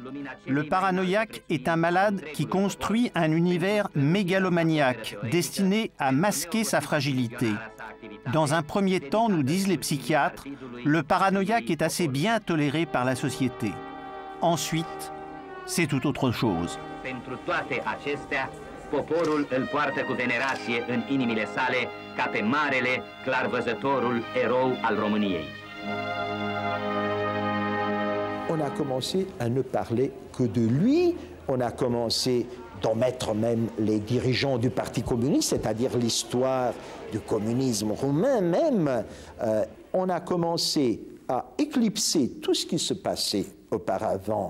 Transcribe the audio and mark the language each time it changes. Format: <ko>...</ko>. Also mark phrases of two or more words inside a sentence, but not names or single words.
<fr>Le paranoïaque est un malade qui construit un univers mégalomaniaque, destiné à masquer sa fragilité. Dans un premier temps, nous disent les psychiatres, le paranoïaque est assez bien toléré par la société. Ensuite, c'est tout autre chose.</fr> <ro>Poporul îl poartă cu venerație în inimile sale ca pe marele, clarvăzătorul erou al României.</ro> <fr>On a commencé à ne parler que de lui, on a commencé d'en mettre même les dirigeants du Parti communiste, c'est-à-dire l'histoire du communisme roumain même. On a commencé à éclipser tout ce qui se passait auparavant.</fr>